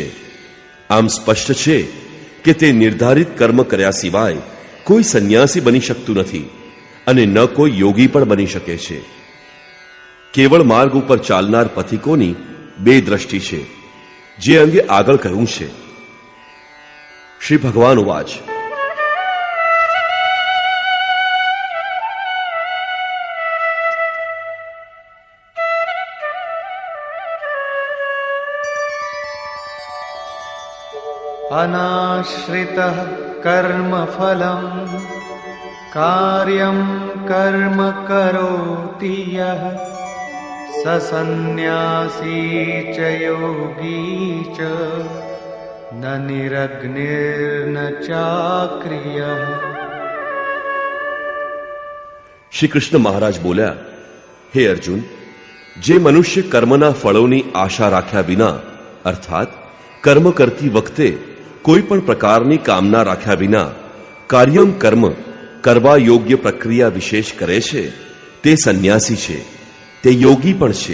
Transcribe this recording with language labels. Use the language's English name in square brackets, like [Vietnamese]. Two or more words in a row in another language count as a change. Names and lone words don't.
[Gujarati] આમ સ્પષ્ટ છે કે તે નિર્ધારિત કર્મ કર્યા સિવાય કોઈ સંન્યાસી બની શકતું નથી અને ન કોઈ યોગી પણ બની શકે છે. કેવળ માર્ગ ઉપર ચાલનાર પથિકોની બે દ્રષ્ટિ છે, જે અંગે આગળ કહ્યું છે. [Sanskrit] શ્રી ભગવાન વાચ, अनाश्रितः कर्मफलं कार्यं कर्म करोति यः સસન્યાસી ચ યોગી ચ ન નિરગ્નિર્ન ચાક્રિયઃ. [Gujarati] શ્રી કૃષ્ણ મહારાજ બોલ્યા, હે અર્જુન, જે મનુષ્ય કર્મના ફળોની આશા રાખ્યા વિના અર્થાત કર્મ કરતી વખતે કોઈ પણ પ્રકારની કામના રાખ્યા વિના કાર્યમ કર્મ કરવા યોગ્ય પ્રક્રિયા વિશેષ કરે છે તે સંન્યાસી છે, તે યોગી પણ છે.